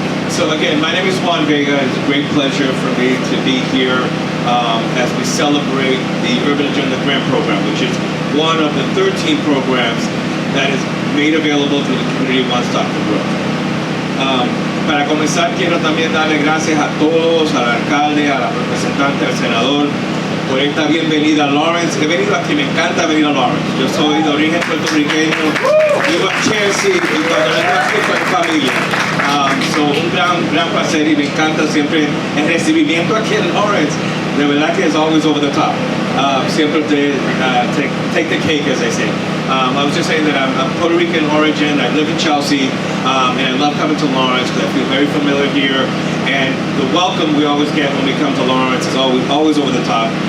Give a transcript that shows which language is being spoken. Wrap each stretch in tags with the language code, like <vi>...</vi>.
<en>So again, my name is Juan Vega. It's a great pleasure for me to be here as we celebrate the Urban Agenda Grant Program, which is one of the 13 programs that is made available to the community One Stop for Growth.</en> <es>Para comenzar, quiero también darle gracias a todos, al alcalde, a la representante, al senador, por esta bienvenida a Lawrence. He venido aquí, me encanta venir a Lawrence. Yo soy de origen puertorriqueño, vivo en Chelsea y cuando vengo aquí soy familia. So un gran placer y me encanta siempre el recibimiento aquí en Lawrence. De verdad que es</es> <en>always over the top. Siempre take the cake, as they say. I was just saying that I'm Puerto Rican origin. I live in Chelsea, and I love coming to Lawrence because I feel very familiar here. And the welcome we always get when we come to Lawrence is always over the top.</en>